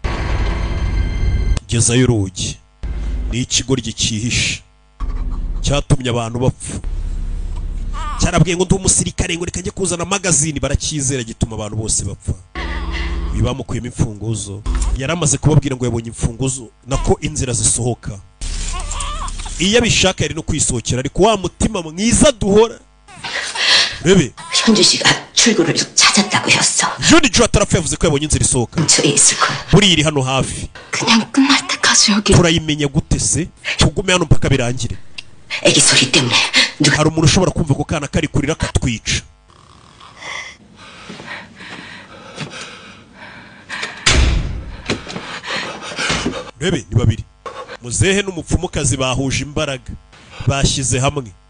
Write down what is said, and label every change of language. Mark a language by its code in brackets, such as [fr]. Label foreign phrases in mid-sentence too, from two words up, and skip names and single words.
[rw] gezayo urugi ni ikigoryi cyihishe cyatumye abantu bapfa cyarabwiye ngo ndi umusirikare ngo reka kuzana magazine barakizera gituma abantu bose bapfa bibamukuyemo imfunguzo yaramaze kubabwira ngo yabonye imfunguzo nako inzira zisohoka iyo abishaka yari no kwisohokera ariko wa mutima mwiza duhora rebe [ko] 현주 씨가 출구를 찾았다고 했어. [rw] Johnny 아tarapfa yavuze ko yabonye inzira isohoka buri iri hano hafi [ko] 그냥 끝날 때까지 여기 [rw] turayimenya gute se tugume hano mpaka birangire [ko] 애기 소리 때문에 [rw] hari umuntu ushobora kumva ko kana kari kurira katwica rebe ni babiri muzehe n'umupfumukazi bahuje imbaraga bashyize hamwe